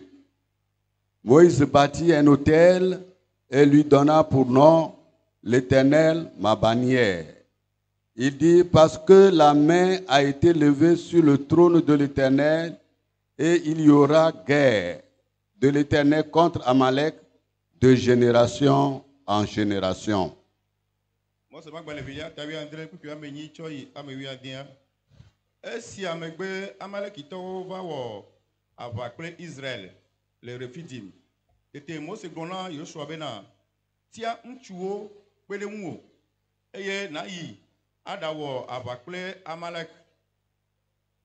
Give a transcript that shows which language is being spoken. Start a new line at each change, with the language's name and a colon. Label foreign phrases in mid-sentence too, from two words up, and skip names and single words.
French: Moïse bâtit un autel et lui donna pour nom l'Éternel ma bannière. Il dit, parce que la main a été levée sur le trône de l'Éternel et il y aura guerre de l'Éternel contre Amalek de génération en génération.
Ewe: Si amegbe Amalekitɔwo va wɔ aʋa kple Israël le Refidim, tete Mose gblɔ na Yosua bena tia ŋutsuwo kpe ɖe ŋuwò eye nayi aɖawɔ aʋa kple Amalek.